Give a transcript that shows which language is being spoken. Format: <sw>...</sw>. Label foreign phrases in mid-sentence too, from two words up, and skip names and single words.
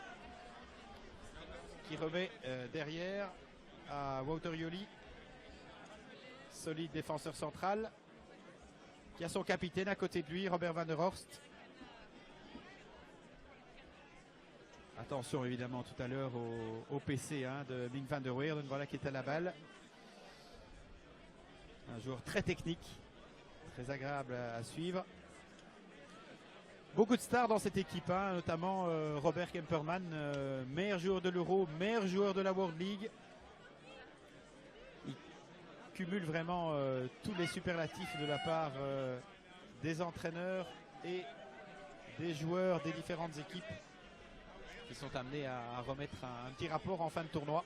<fr>Qui remet derrière à Wouter Yoli. Solide défenseur central qui a son capitaine à côté de lui, Robert Van der Horst. Attention évidemment tout à l'heure au PC de Mink van der Weerden, voilà qui est à la balle. Un joueur très technique, très agréable à suivre. Beaucoup de stars dans cette équipe, notamment Robert Kemperman, meilleur joueur de l'Euro, meilleur joueur de la World League. Cumule vraiment tous les superlatifs de la part des entraîneurs et des joueurs des différentes équipes qui sont amenés à remettre un petit rapport en fin de tournoi.</fr>